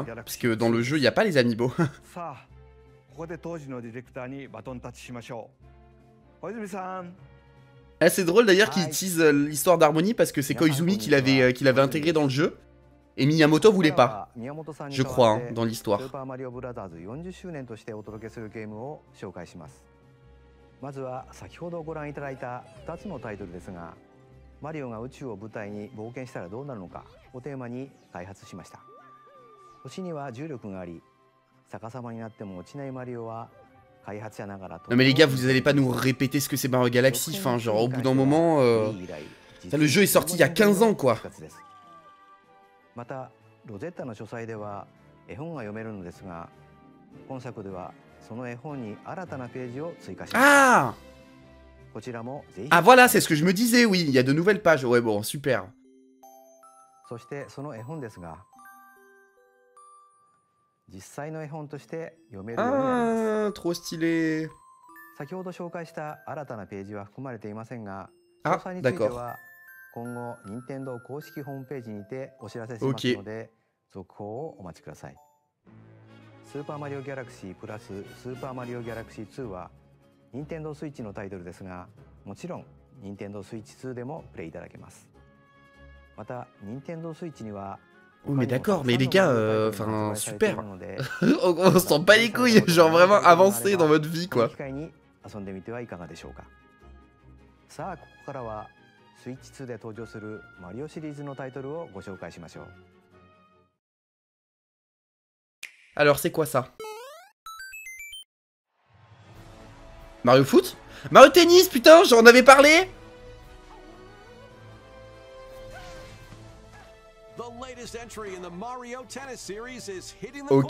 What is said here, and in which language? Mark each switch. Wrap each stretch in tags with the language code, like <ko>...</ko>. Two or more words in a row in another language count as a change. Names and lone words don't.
<fr>Parce que dans le jeu, il n'y a pas les amiibo. Ah, c'est drôle d'ailleurs qu'ils teasent l'histoire d'Harmony parce que c'est Koizumi qui l'avait intégré dans le jeu. Et Miyamoto voulait pas, je crois, hein, dans l'histoire.</fr> <ja>まずは先ほどご覧いただいた2つのタイトルですが、マリオが宇宙を舞台に冒険したらどうなるのかをテーマに開発しました。星には重力があり、逆さまになっても落ちないマリオは開発者ながら。</ja> <fr>Non mais les gars, vous allez pas nous répéter ce que c'est Mario Galaxy, enfin genre au bout d'un moment, le jeu est sorti il y a 15 ans quoi.</fr> <ja>またロゼッタの書斎では絵本が読めるのですが、本作では</ja> <fr>Ah! Ah voilà, c'est ce que je me disais, oui, il y a de nouvelles pages. Ouais, bon, super. Ah, trop stylé. Ah, d'accord. Ok.</fr> <ja>スーパーマリオギャラクシープラススーパーマリオギャラクシー2は任天堂スイッチのタイトルですが、もちろん任天堂スイッチ2でもプレイいただけます。また任天堂スイッチには</ja> <fr>Oh mais d'accord, mais les gars, enfin super. On s'en bat les couilles, genre vraiment avancé dans votre vie quoi.</fr> <ja>遊んでみてはいかがでしょうか。さあここからはスイッチ2で登場するマリオシリーズのタイトルをご紹介しましょう。</ja> <fr>Alors c'est quoi ça? Mario Foot? Mario Tennis, putain, j'en avais parlé. Ok.</fr>